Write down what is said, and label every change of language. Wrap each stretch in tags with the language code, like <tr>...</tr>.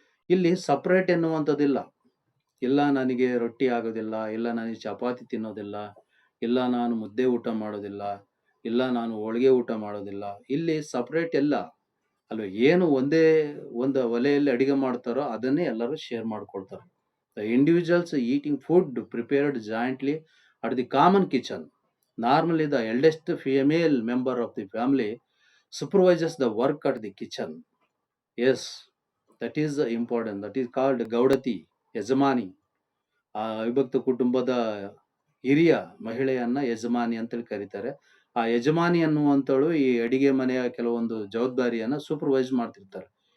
<kn>ಇಲ್ಲಿ ಸಪರೇಟ್ ಎನ್ನುವಂಥದ್ದಿಲ್ಲ. ಇಲ್ಲ ನನಗೆ ರೊಟ್ಟಿ ಆಗೋದಿಲ್ಲ, ಇಲ್ಲ ನನಗೆ ಚಪಾತಿ ತಿನ್ನೋದಿಲ್ಲ, ಇಲ್ಲ ನಾನು ಮುದ್ದೆ ಊಟ ಮಾಡೋದಿಲ್ಲ, ಇಲ್ಲ ನಾನು ಹೋಳಿಗೆ ಊಟ ಮಾಡೋದಿಲ್ಲ. ಇಲ್ಲಿ ಸಪರೇಟ್ ಎಲ್ಲ ಅಲ್ವ, ಏನು ಒಂದೇ ಒಂದು ಒಲೆಯಲ್ಲಿ ಅಡಿಗೆ ಮಾಡ್ತಾರೋ ಅದನ್ನೇ ಎಲ್ಲರೂ ಶೇರ್ ಮಾಡ್ಕೊಳ್ತಾರೆ.</kn> <en>The individuals eating food prepared jointly at the common kitchen. Normally, the eldest female member of the family supervises the work at the kitchen. Yes, that is important. That is called gowdati, yajamani.</en> <kn>ಆ ವಿಭಕ್ತ ಕುಟುಂಬದ ಹಿರಿಯ ಮಹಿಳೆಯನ್ನ ಯಜಮಾನಿ ಅಂತೇಳಿ ಕರೀತಾರೆ. ಆ ಯಜಮಾನಿ ಅನ್ನುವಂಥವಳು ಈ ಅಡಿಗೆ ಮನೆಯ ಕೆಲವೊಂದು ಜವಾಬ್ದಾರಿಯನ್ನ ಸೂಪರ್ವೈಸ್ ಮಾಡ್ತಿರ್ತಾರೆ.</kn>